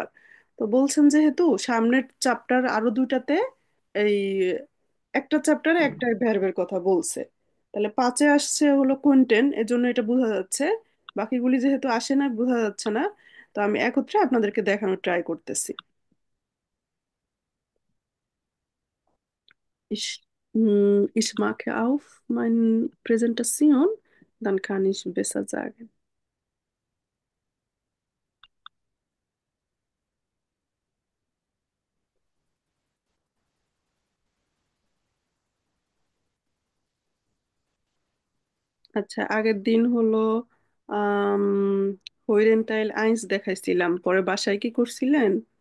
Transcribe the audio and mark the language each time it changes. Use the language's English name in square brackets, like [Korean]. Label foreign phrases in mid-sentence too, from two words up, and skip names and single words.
[Bangla] তো বলছেন যেহেতু সামনের চ্যাপ্টার আরো দুইটাতে এই একটা চ্যাপ্টারে একটা ভ্যারবের কথা বলছে, তাহলে পাঁচে আসছে হলো কন্টেন্ট, এজন্য এটা বোঝা যাচ্ছে। বাকিগুলি যেহেতু আসে না, বোঝা যাচ্ছে না। তো আমি একত্রে আপনাদেরকে দেখানোর ট্রাই করতেছি। [German] Ich mache auf meine Präsentation, dann kann ich besser sagen. [Bangla] আচ্ছা, আগের দিন হলো আম [German] Hörteil eins [Bangla] দেখাইছিলাম, পরে বাসায় কি করছিলেন?